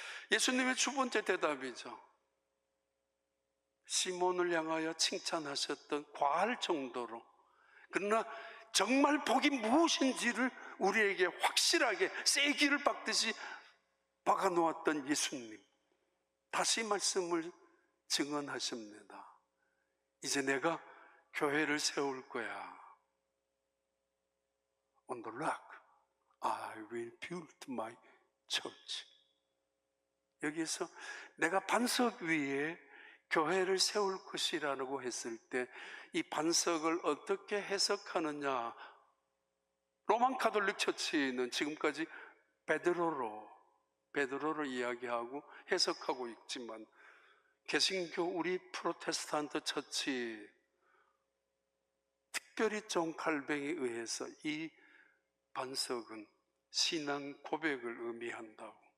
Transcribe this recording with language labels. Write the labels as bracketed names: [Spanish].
[Korean] 예수님의 두 번째 대답이죠. 시몬을 향하여 칭찬하셨던 과할 정도로, 그러나 정말 복이 무엇인지를 우리에게 확실하게 쐐기를 박듯이 박아놓았던 예수님, 다시 말씀을 증언하십니다. 이제 내가 교회를 세울 거야. [English] On the rock I will build my church. [Korean] 여기에서 내가 반석 위에 교회를 세울 것이라고 했을 때 이 반석을 어떻게 해석하느냐, 로만 가톨릭 처치는 지금까지 베드로로 이야기하고 해석하고 있지만, 개신교 우리 프로테스탄트 처치, 특별히 존 칼뱅에 의해서 이 반석은 신앙 고백을 의미한다고.